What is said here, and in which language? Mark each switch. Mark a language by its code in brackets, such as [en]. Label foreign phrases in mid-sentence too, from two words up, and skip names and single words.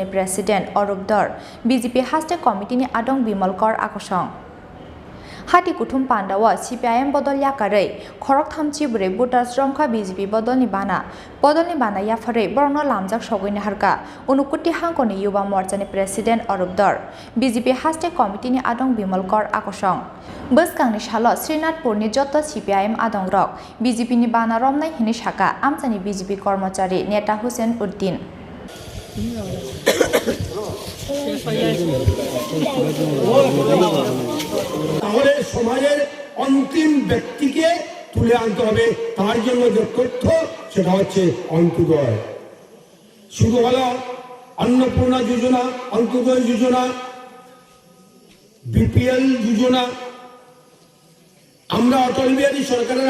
[trp] प्रेसिडेंट अरूप दर बीजेपी हास्टे कमिटिनि आदं बिमल कर आकसं हाटि कुथुम पांडाव सीपीआईएम बदल याकारै खरक थामची ब्रै बुटार श्रमखा बीजेपी बदलनि बाना याफारै बरनो लामजाक सगैनि हारका अनुकुति हांखनि युवा मोर्चानि प्रेसिडेंट अरूप दर बीजेपी हास्टे कमिटिनि आदं बिमल कर आकसं बसकांनि साल श्रीनाथपुरनि जत सीपीआईएम आदं रक बीजेपीनि बाना रमनाय हिनि साका आमचानि बीजेपी कर्मचारी नेता हुसैन उद्दीन [bn] তাহলে সমাজের অন্তিম ব্যক্তিকে তুলে আনতে হবে তার জন্য যে তথ্য সেটা হচ্ছে অন্ত্যোদয় শুরু হলো অন্নপূর্ণা যোজনা অন্ত্যোদয় যোজনা বিপিএল যোজনা আমরা অটল বিহারী সরকারের